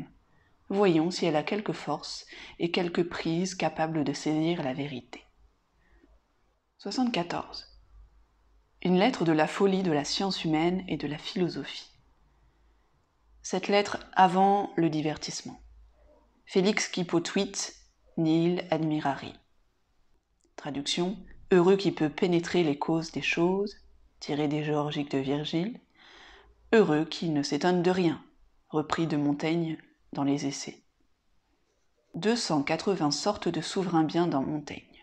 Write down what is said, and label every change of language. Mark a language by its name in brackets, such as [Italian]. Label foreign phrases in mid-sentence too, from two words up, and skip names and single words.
[French] Voyons si elle a quelque force et quelque prise capable de saisir la vérité. 74. Une lettre de la folie de la science humaine et de la philosophie. Cette lettre avant le divertissement. [Latin] Felix qui potuit, nihil admirari. [French] Traduction. Heureux qui peut pénétrer les causes des choses, tiré des Géorgiques de Virgile. Heureux qui ne s'étonne de rien, repris de Montaigne dans les Essais. 280 sortes de souverains biens dans Montaigne.